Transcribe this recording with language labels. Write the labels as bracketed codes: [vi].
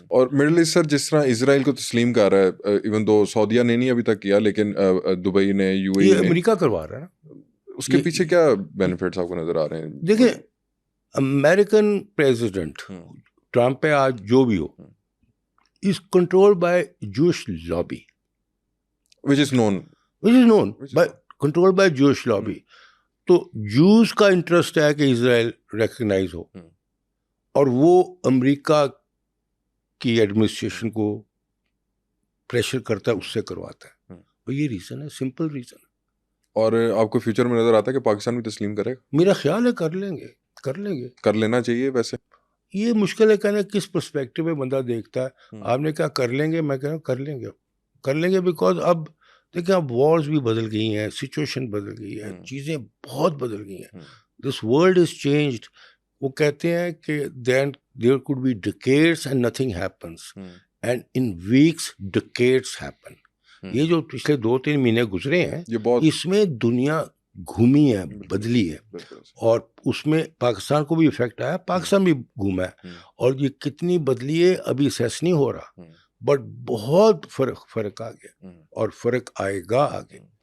[ur] اور middle asset سر جس طرح اسرائیل کو تسلیم کر رہا ہے، ایون دو سعودیہ نے نہیں ابھی تک کیا، لیکن دبئی نے، یو اے یہ نے، امریکہ کروا رہا ہے نا. اس کے پیچھے کیا بینیفٹس آپ کو نظر آ رہے ہیں؟ دیکھیں امریکن پریزیڈنٹ ٹرمپ ہے آج جو بھی ہو، [en] is controlled by Jewish lobby, which is known by controlled by Jewish lobby. [ur] تو جوز کا انٹرسٹ ہے کہ اسرائیل ریکگنائز ہو، اور وہ امریکہ کی ایڈمنسٹریشن کو پریشر کرتا ہے، اس سے کرواتا ہے. اور یہ ریزن ہے، سمپل ریزن ہے. اور آپ کو فیوچر میں نظر آتا ہے کہ پاکستان بھی تسلیم کرے گا؟ میرا خیال ہے کر لیں گے. کر لینا چاہیے. ویسے یہ مشکل ہے کہنا کس پرسپیکٹو میں بندہ دیکھتا ہے. آپ نے کہا کر لیں گے، میں کہہ رہا ہوں کر لیں گے بیکاز اب دیکھیں اب وارز بھی بدل گئی ہیں، سچویشن بدل گئی ہے، چیزیں بہت بدل گئی ہیں. [en] This world is changed. [ur] وہ کہتے ہیں کہ [en] there could be decades and nothing happens, and in weeks decades happen. [ur] یہ جو پچھلے 2-3 مہینے گزرے ہیں، اس میں دنیا گھومی ہے، بدلی ہے، اور اس میں پاکستان کو بھی افیکٹ آیا، پاکستان بھی گھوما ہے. اور یہ کتنی بدلی ہے ابھی سیس نہیں ہو رہا، بٹ بہت فرق آ گیا، اور فرق آئے گا آگے.